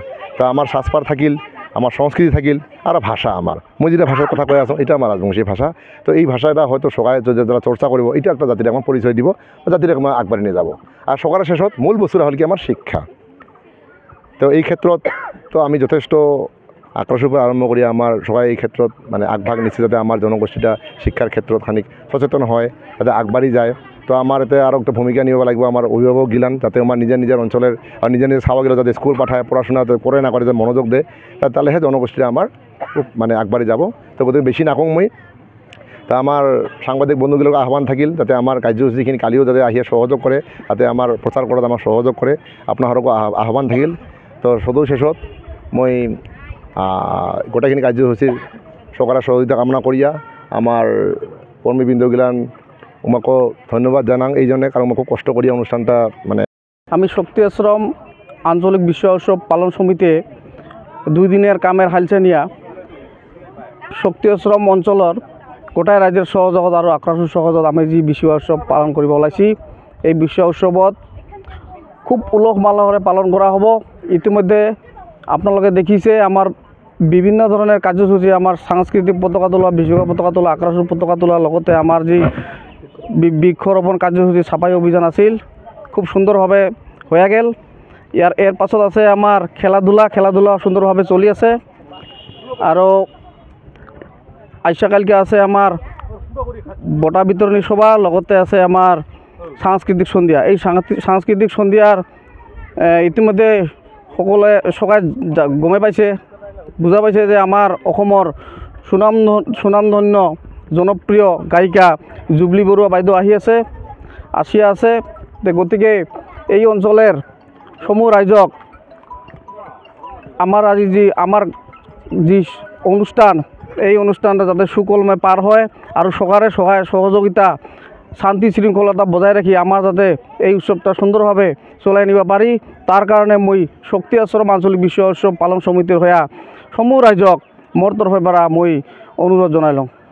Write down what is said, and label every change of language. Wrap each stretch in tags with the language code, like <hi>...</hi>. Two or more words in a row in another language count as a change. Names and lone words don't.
<rkt>তা আমার সাজপার থাকিল, আমার সংস্কৃতি থাকিল, আর ভাষা আমার মই যেটা ভাষার কথা কয়ে আছো এটা আমার রাজবংশী ভাষা। তো এই ভাষাটা হয়তো সবাই যারা চর্চা করব এটা একটা জাতির আমার পরিচয় দিব, জাতির আমার আগবাড়ি নিয়ে যাব। আর সকালের শেষত মূল বস্তুটা হল কি আমার শিক্ষা। তো এই ক্ষেত্ৰত তো আমি যথেষ্ট আক্রাসের উপর আরম্ভ করি আমার সবাই এই ক্ষেত্ৰত মানে আগভাগ নিচ্ছে যাতে আমার জনগোষ্ঠীটা শিক্ষার ক্ষেত্ৰত খানিক সচেতন হয়, যাতে আগবাড়ি যায়। তো আমার এতে আরও একটা ভূমিকা নিব লাগবে আমার অভিভাবক গিলান, যাতে আমার নিজের নিজের অঞ্চলের আর নিজের নিজের ছাওয়াগুলো যাতে স্কুল পাঠায়, পড়াশোনা করে না করে যাতে মনোযোগ দেয়, তাহলেহে জনগোষ্ঠীটা আমার খুব মানে আগবাড়ি যাব। তো গতিকে বেশি নাকং মই। তা আমার সাংবাদিক বন্ধুগুলোকে আহ্বান থাকিল যাতে আমার কার্যসূচীখিনি কালিও যাতে আহিয়া সহযোগ করে, যাতে আমার প্রচার করাত আমার সহযোগ করে, আপনারকো আহ্বান থাকিল। তো সদৌ শেষত মই গোটেইখিনি কাৰ্যসূচীৰ চৰকাৰৰ সহযোগিতা কামনা কৰিয়া আমাৰ কৰ্মীবৃন্দগিলান আমাকো ধন্যবাদ জানাং এইজনে, কারণ আমাকে কষ্ট করিয়া অনুষ্ঠানটা মানে আমি শক্তি আশ্রম আঞ্চলিক বিশ্ব উৎসব পালন সমিতিয়ে 2 দিনের কামের হালছে নিয়া শক্তি আশ্রম অঞ্চলের গোটাই রাজ্যের সহযোগত আর আক্রাসুর সহযোগত আমি যে বিশ্ব উৎসব পালন কৰিব ওলাইছি। এই বিশ্ব উৎসবত খুব উলহ মালহেৰে পালন করা হব। ইতিমধ্যে আপনারা দেখিছে আমার বিভিন্ন ধরনের কার্যসূচী, আমার সাংস্কৃতিক পতাকা তোলা, বিশ্বক পতাকা তোলা, আক্রাসুর পতাকা তোলার লগতে আমার যে বৃক্ষরোপণ কার্যসূচী ছাপাই অভিযান আছিল খুব সুন্দরভাবে হয়ে গেল। এর পাছত আছে আমার খেলাধুলা সুন্দরভাবে চলি আছে। আর আইসাকালকে আছে আমার বঁটা বিতরণী সভা, লগতে আছে আমার সাংস্কৃতিক সন্ধ্যা। এই সাংস্কৃতিক সন্ধ্যার ইতিমধ্যে সকলে সবাই গমে পাইছে, বুঝা পাইছে যে আমার অসমৰ সুনামধন্য জনপ্রিয় গায়িকা জুবলি বৰুৱা বাইদেউ আসি আছে। গতিকে এই অঞ্চলের সমূহ রাইজক আমার আজি যি অনুষ্ঠান, এই অনুষ্ঠানটা যাতে সুকলমে পার হয় আর সরকারের সহযোগিতা শান্তি শৃঙ্খলতা বজায় রাখি আমার যাতে এই উৎসবটা সুন্দরভাবে চলাই নিব পারি, তার কারণে মই শক্তি আশ্রম আঞ্চলিক বিশ্ব উৎসব পালন সমিতির হয়ে সমূহ রাইজক মোর তরফের পৰা মই অনুরোধ জনাইলং।</rkt>